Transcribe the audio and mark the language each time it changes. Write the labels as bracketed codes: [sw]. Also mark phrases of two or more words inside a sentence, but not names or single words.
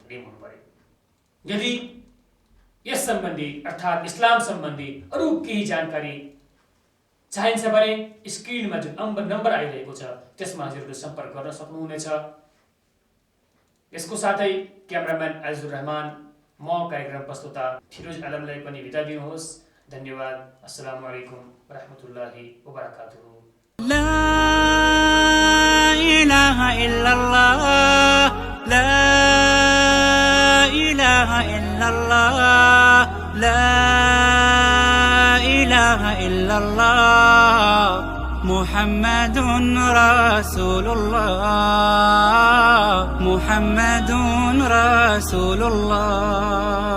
[ne] यदि यस सम्बन्धी अर्थात् इस्लाम सम्बन्धी अरु केही जानकारी चाहिन्छ भने स्क्रिनमा जुन नम्बर आइरहेको छ त्यसमा हजुरले सम्पर्क गर्न सक्नुहुनेछ। यसको साथै क्यामेराम्यान आइजुर रहमान, म कार्यक्रम प्रस्तुता फिरोज आलमलाई पनि बिदा दिनुहोस्। धन्यवाद। [ar] السلام عليكم ورحمة الله وبركاته. لا إله إلا الله، لا إله إلا الله، لا إله إلا الله، محمد رسول الله، محمد رسول الله.